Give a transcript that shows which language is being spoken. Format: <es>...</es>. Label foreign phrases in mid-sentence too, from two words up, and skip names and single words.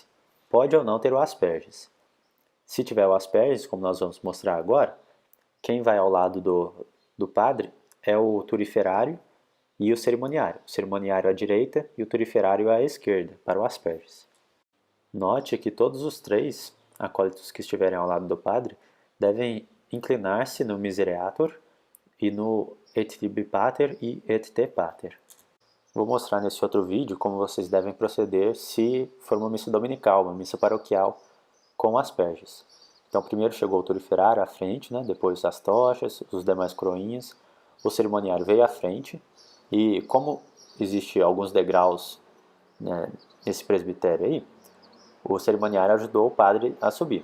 <pt>Pode ou não ter o asperges. Se tiver o asperges, como nós vamos mostrar agora, quem vai ao lado do padre é o turiferário e o cerimoniário. O cerimoniário à direita e o turiferário à esquerda, para o asperges. Note que todos os três acólitos que estiverem ao lado do padre devem inclinar-se no Misereatur e no</pt> <la>Et tibi pater</la> <pt>e</pt> <la>Et te pater.</la> <pt>Vou mostrar nesse outro vídeo como vocês devem proceder se for uma missa dominical, uma missa paroquial com asperges. Então primeiro chegou o turiferário à frente, depois as tochas, os demais coroinhas, o cerimoniário veio à frente e como existe alguns degraus nesse presbitério aí, o cerimoniário ajudou o padre a subir.</pt>